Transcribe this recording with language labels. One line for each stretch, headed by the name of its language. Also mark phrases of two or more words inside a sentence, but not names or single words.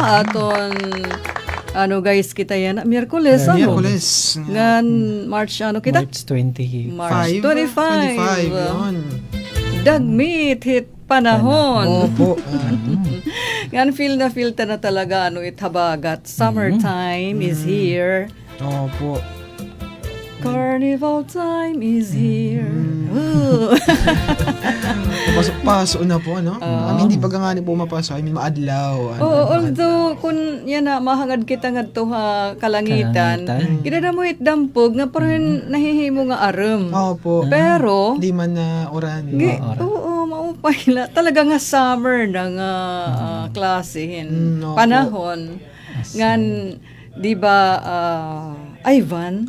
Waray: Aton, guys, kita yan, Miyerkules, Miyerkules. Ngan, March, kita? March 20. March 25. Yun. Dagmit, hit panahon. Opo. Ngan, feel na talaga, ithabagat.
English: Summertime is here.
Waray: Opo.
English: Carnival time is here.
Filipino: Pasok na po, no? Hindi pa nga ni pumapasok.
Waray: Maadlaw. Although, kung yan na, mahangad kita nga to kalangitan. Kita na mo dampog nga parang nahihimo nga aram. Opo. Pero, di man na oran. Oo, maupay na. Talaga nga summer na nga klasihin. Panahon. Ngan, di ba, Ivan,